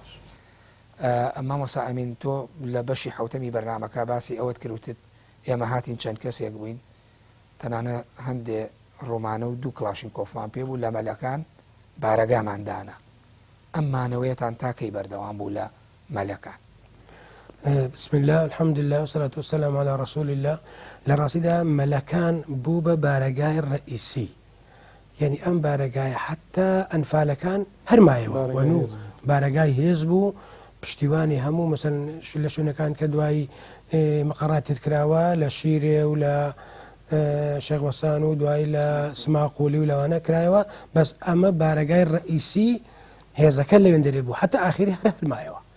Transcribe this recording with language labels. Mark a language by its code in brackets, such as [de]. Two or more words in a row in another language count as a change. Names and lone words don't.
[ckb] مامۆستا ئەمین، تۆ لە بەشی حوتەمی بەرنامەکە باسی ئەوەت کردوتت ئێمە هاتین چەند کەسێک بووین، تەنانە هەندێ ڕۆمانە و دوو کلاشین کۆفمان پێ بوو لە مەلەکان بارەگاماندانە. ئەممانەوەیەتان تاکەی بەردەوام بوو لە مەلەکان. [ar] بسم الله الحمد لله والصلاة والسلام على رسول الله. [ckb] لە ڕاستیدا مەلەکان بوو بە بارەگای ڕئیسی، یعنی ئەم بارەگایە حتا ئەنفالەکان هەرمایەوە وەنوو بارەگای هێز بوو، پشتیوانی هەموو مەسەن لە شوێنەکان کە دوایی مەقەڕات کراوە لە شیرێ و لە شێخوەسان و دوایی لە سماقولی و لەوانە کرایەوە، بەس ئەمە بارەگای ڕئیسی هێزەکە لەوێن دەرێ بوو حتا ئاخری هەر هەرمایەوە.